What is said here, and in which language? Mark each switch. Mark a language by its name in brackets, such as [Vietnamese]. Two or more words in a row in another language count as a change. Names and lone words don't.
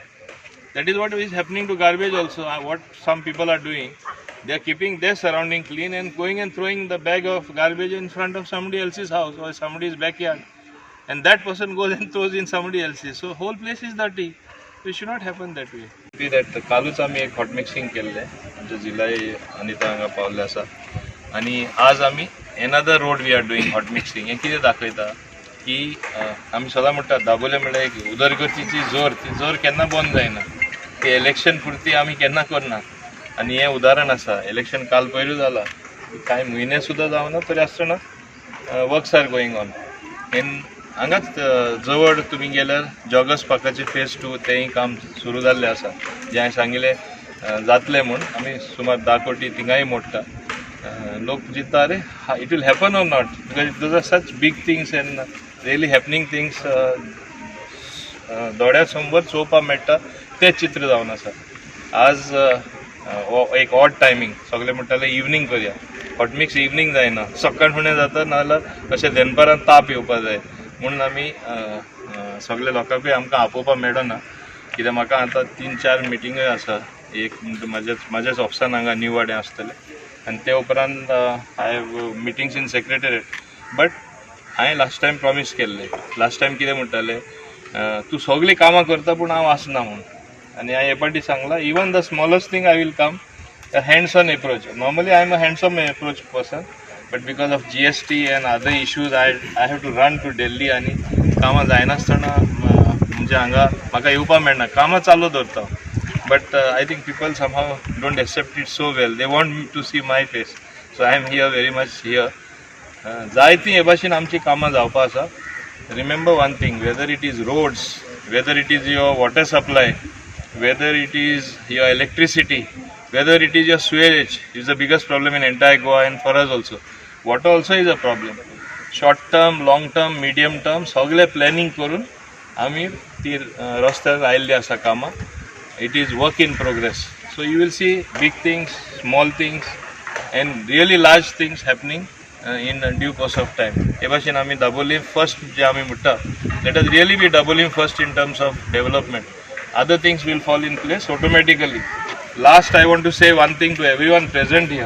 [English] That is what is happening to garbage also. What some people are doing, they are keeping their surrounding clean and going and throwing the bag of garbage in front of somebody else's house or somebody's backyard. And that person goes and throws in somebody else's. So whole place is dirty. It should not happen that way. [Konkani] That कालूच आम्ही एक [English] hot mixing [Konkani] केल्ले आमच्या जिल्हाय अनिता हांगा पावल्ले आसा आनी आज आमी [English] another road we are doing hot mixing. [Konkani] हें कितें दाखयता की आमी सदां म्हणटा दाबोले म्हणल्यार एक उदरगतीची जोर, ती जोर केन्ना बंद जायना. ती इलेक्शन पुरती आमी केन्ना करना आनी हें उदाहरण आसा. इलेक्शन काल पयलू जाला, कांय म्हयने सुद्दां जावना तरी आसतना [English] works are going on. [Konkani] हांगाच जवळ तुमी गेल्यार जॉगर्स पार्काचें फेज 2 तेंय काम सुरू जाल्लें आसा. जें हांवें सांगिल्लें जातलें म्हूण आमी सुमार 10 कोटी थिंगाय मोडटा. लोक चिंतता अरे [English] it will happen or not, because those are such big things and really happening things [Konkani] दोळ्या समोर चोवपाक मेळटा तें चित्र जावन आसा. आज एक [English] odd timing, [Konkani] सगळे म्हणटाले इवनिंग करया. [English] hot mix [Konkani] इवनिंग जायना, सकाळ फुडें जाता नाजाल्यार अशें दनपारां ताप येवपा जाय म्हणून आमी सगळे लोकांकूय आमकां आपोवपाक मेळना. कित्याक म्हाका आतां 3-4 मिटिंगूय आसा. एक म्हाज्याच ऑफिसान हांगा न्यू वाड्यां आसतलें आनी ते उपरांत [English] I have meetings in secretariat. [Konkani] बट हांवें [English] last time promise [Konkani] केल्लें. [English] last time [Konkani] कितें म्हणटालें, तूं सगळीं कामां करता पूण हांव आसना म्हणून. आनी हांवें हे फावटी सांगलां [English] even the smallest thing I will come. A hands-on approach. Normally I am a hands-on approach person, but because of GST and other issues I have to run to Delhi [Konkani] आणि कामां जायनासतना म्हणजे हांगा म्हाका येवपाक मेळना. कामां चालू दवरता. [English] But I think people somehow don't accept it so well. They want me to see my face. So I am here very much here. [Konkani] जायतीं हे भाशेन आमची कामां जावपा आसा. [English] Remember one thing, whether it is roads, whether it is your water supply, whether it is your electricity, whether it is your sewage, is the biggest problem in entire Goa and for us also. Water also is a problem. Short term, long term, medium term, [Konkani] सगळे प्लॅनिंग करून आमी ती रस्त्यार आयिल्ली आसा कामां. [English] It is work in progress. So you will see big things, small things, and really large things happening in due course of time. [Konkani] Ebashin ami Dabolim first je ami mutta. [English] Let us really be Dabolim first in terms of development. Other things will fall in place automatically. Last, I want to say one thing to everyone present here.